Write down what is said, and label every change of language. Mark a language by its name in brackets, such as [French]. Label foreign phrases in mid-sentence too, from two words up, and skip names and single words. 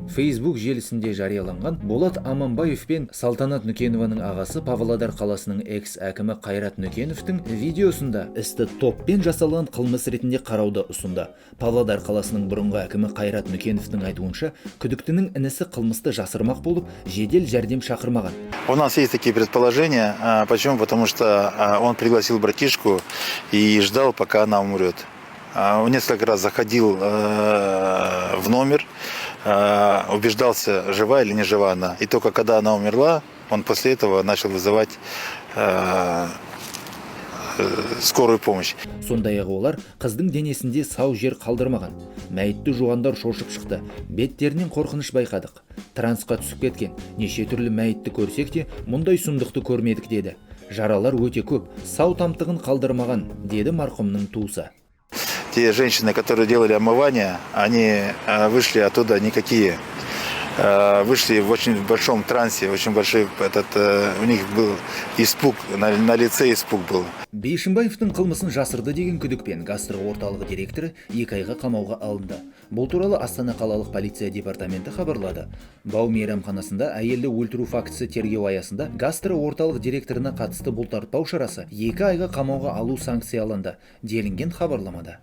[Kazakh] Facebook желісінде жарияланған Болат Аманбаев пен Салтанат Нүкенованың ағасы Павлодар қаласының экс-әкімі Қайрат Нүкеновтың видеосында істі топпен жасалған қылмыс ретінде қарауды ұсынды. Павлодар қаласының бұрынғы әкімі Қайрат Нүкеновтың айтуынша, күдіктінің інісі қылмысты жасырмақ болып, жедел жәрдем шақырмаған. [Russian] У нас есть такие предположения. Почему? Потому что он пригласил братишку и ждал, пока она умрет. Он несколько раз заходил в номер, убеждался, жива или не жива она. И только когда она умерла, он после этого начал вызывать скорую помощь. [Kazakh] Сондай-ақ олар қыздың денесінде сау жер қалдырмаған. Мәйітті жуғандар шошып шықты. Беттерінен қорқыныш байқадық. Трансқа түсіп кеткен. Неше түрлі мәйітті көрсек те, мұндай сұмдықты көрмедік деді. Жаралар өте көп, сау тамтығын қалдырмаған, деді марқұмның туысы. [Russian] Те женщины, которые делали омывание, они вышли оттуда никакие. Вышли в очень большом трансе, очень большой, у них был испуг, на лице испуг был. [Kazakh] Бишімбаевтың қылмысын жасырды деген күдікпен гастро орталығы директоры 2 айға қамауға алынды. Бұл туралы Астана қалалық полиция департаменті хабарлады. Бау мейрамханасында әйелді өлтіру фактісі тергеу аясында гастро орталық директорына қатысты бұлтартпау шарасы 2 айға қамауға алу санкцияланды делінген хабарламада.